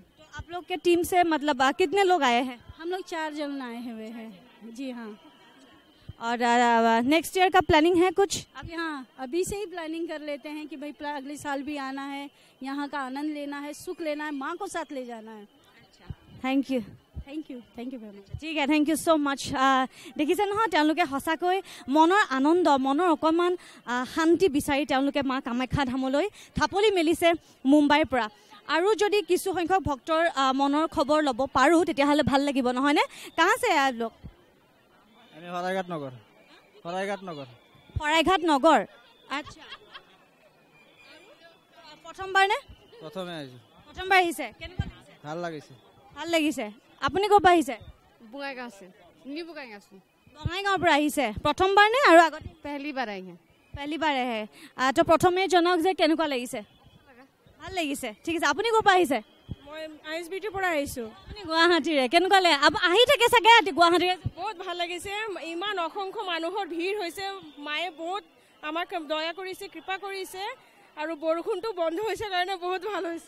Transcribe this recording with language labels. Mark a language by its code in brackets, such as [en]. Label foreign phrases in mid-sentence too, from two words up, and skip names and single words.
[hi] तो आप लोग के टीम से मतलब कितने लोग आए हैं हम लोग 4 जन आए हुए हैं जी हाँ और [en] next year [hi] का प्लानिंग है कुछ अभी हाँ अभी से ही प्लानिंग कर लेते हैं कि भाई अगले साल भी आना है यहाँ का आनंद लेना है सुख लेना है माँ को साथ ले जाना है [en] thank you very much [as] ঠিক আছে [en] thank you so much [as] দেখিছে নহয় তেওঁলোকে সঁচাকৈ মনৰ আনন্দ মনৰ অকণমান শান্তি বিচাৰি তেওঁলোকে মা কামাখ্যা ধামলৈ থাপলি মেলিছে মুম্বাইৰ পৰা আৰু যদি কিছু সংখ্যক ভক্তৰ মনৰ খবৰ ল'ব পাৰোঁ তেতিয়াহ'লে ভাল লাগিব নহয়নে [hi] कहाँ से आए लोग [as] আমি শৰাইঘাট নগৰ আচ্ছা প্ৰথমবাৰ নে প্ৰথমবাৰ আহিছে কেনেকুৱা লাগিছে ভাল লাগিছে আপুনি ক'ৰ পৰা আহিছে বঙাইগাঁৱৰ পৰা আহিছে প্ৰথমবাৰ নে আৰু আগতে [hi] पहली बार आई हैं पहली बार [as] আহে তো প্ৰথমে জনক যে কেনেকুৱা লাগিছে ভাল লাগিছে ঠিক আছে আপুনি ক'ৰ পৰা আহিছে মই আইএছবিটিৰ পৰা আহিছোঁ আপুনি গুৱাহাটীৰে কেনেকুৱা লাগে আহি থাকে চাগে গুৱাহাটীৰে বহুত ভাল লাগিছে ইমান অসংখ্য মানুহৰ ভিৰ হৈছে মায়ে বহুত আমাক দয়া কৰিছে কৃপা কৰিছে আৰু বৰষুণটো বন্ধ হৈছে কাৰণে বহুত ভাল হৈছে